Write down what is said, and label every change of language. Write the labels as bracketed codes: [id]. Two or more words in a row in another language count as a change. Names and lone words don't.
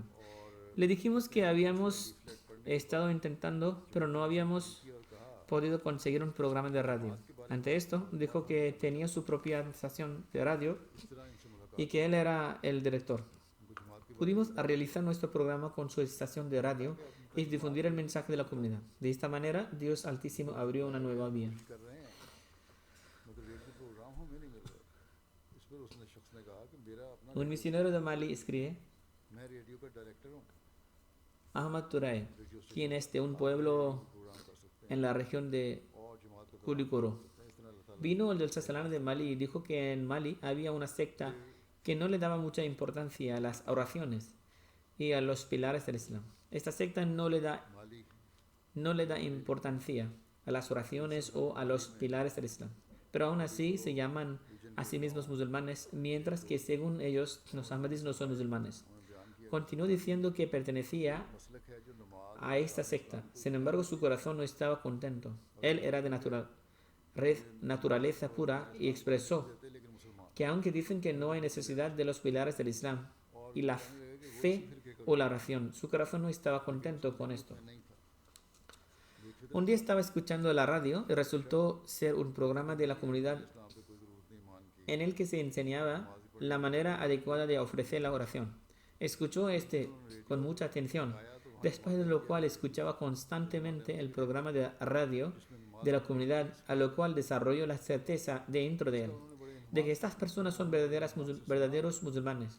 [es] Le dijimos que habíamos estado intentando, pero no habíamos podido conseguir un programa de radio. Ante esto, dijo que tenía su propia estación de radio y que él era el director. Pudimos realizar nuestro programa con su estación de radio y difundir el mensaje de la comunidad. De esta manera, Dios Altísimo abrió una nueva vía. [ur] کر رہے ہیں مگر [en] radio program [ur] ہمیں نہیں مل رہا اس پر اس نے شخص نے کہا کہ میرا اپنا [es] Un misionero de Mali escribe, [ur] میں ریڈیو کا ڈائریکٹر ہوں [es] Ahmad Turay, quien es de un pueblo [ur] پروگرام کر سکتے [es] en la región de [ur] ہیں اور جماعت کو [es] Kulikoro. [ur] اس طرح اللہ تعالیٰ [es] Vino el del Sasalán de Mali y dijo que en Mali había una secta que no le daba mucha importancia a las oraciones y a los pilares del Islam. Esta secta no le da importancia a las oraciones o a los pilares del Islam. Pero aún así se llaman a sí mismos musulmanes, mientras que según ellos los ahmadis no son musulmanes. Continuó diciendo que pertenecía [ur] مسلک ہے جو نماز [es] a esta secta. Sin embargo, su corazón no estaba contento. Él era de naturaleza pura y expresó [ur] تھے لیکن مسلمان [es] que aunque dicen que no hay necesidad de los pilares del Islam y la fe o la oración, su corazón no estaba contento con esto. [ur] نہیں تھا [es] Un día estaba escuchando la radio y resultó ser un programa de la comunidad [ur] اسلام پہ کوئی ضرورت نہیں ایمان کی [es] en el que se enseñaba la manera adecuada de ofrecer la oración. Escuchó con mucha atención después de lo cual escuchaba constantemente el programa de radio de la comunidad, a lo cual desarrolló la certeza dentro de él, de que estas personas son verdaderos musulmanes.